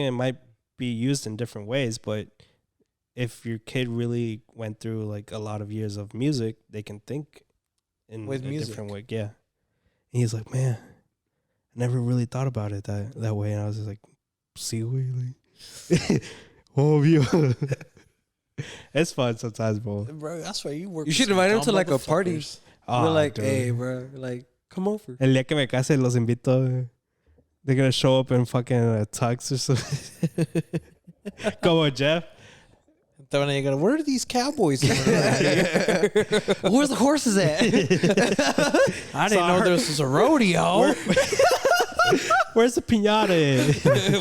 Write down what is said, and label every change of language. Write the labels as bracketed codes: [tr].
[en] It might be used in different ways, but if your kid really went through like a lot of years of music, they can think in a different way. Yeah. And he's like, man, I never really thought about it that way. And I was just like, see, like, oh, yeah. It's fun sometimes, bro. Bro, that's why you work. You should invite him to like a party. We're like, dude. Hey, bro, like, come over. [es] El día que me case, los invito. [en] They're gonna show up in fucking tux or something. Como Jeff. Where are these cowboys coming around here? Where's the horses at? I didn't know this was a rodeo. Where's the piñata?